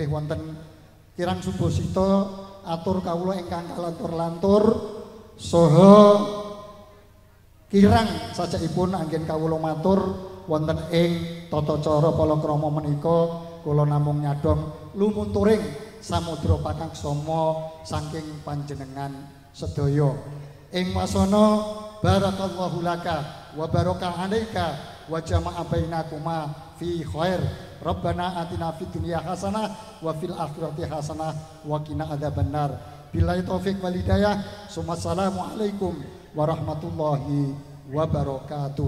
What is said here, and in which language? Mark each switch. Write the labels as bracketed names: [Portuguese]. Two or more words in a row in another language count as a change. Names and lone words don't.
[Javanese] wonten kirang subasita atur kawula ingkang kalantur-lantur saha kirang sajakipun anggen kawula matur wonten ing tata cara palakrama menika kula namung nyadong lumunturing samudra pakaksama saking panjenengan sedaya ing wasana [Arabic] بارك الله لك وبارك عليك وجمع بينكما في خير. ربنا آتنا في الدنيا حسنة وفي الآخرة حسنة وقنا عذاب النار. بالله التوفيق والهداية. السلام عليكم ورحمة الله وبركاته.